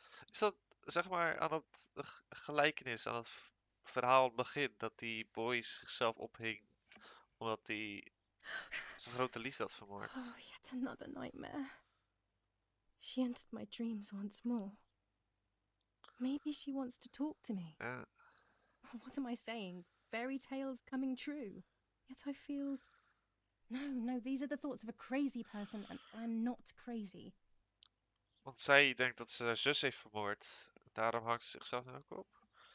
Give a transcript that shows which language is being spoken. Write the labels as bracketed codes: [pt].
[nl] Is dat zeg maar aan het gelijkenis, aan het verhaal aan het begin, dat die boy zichzelf ophing omdat hij zijn grote liefde had vermoord? [en] Oh, yet another nightmare. She entered my dreams once more. Maybe she wants to talk to me. [nl] Ja. [en] What am I saying? Fairy tales coming true. Yet I feel... No, these are the thoughts of a crazy person and I'm not crazy. [nl] Want zij denkt dat ze haar zus heeft vermoord. Daarom hangt ze zichzelf nu ook op.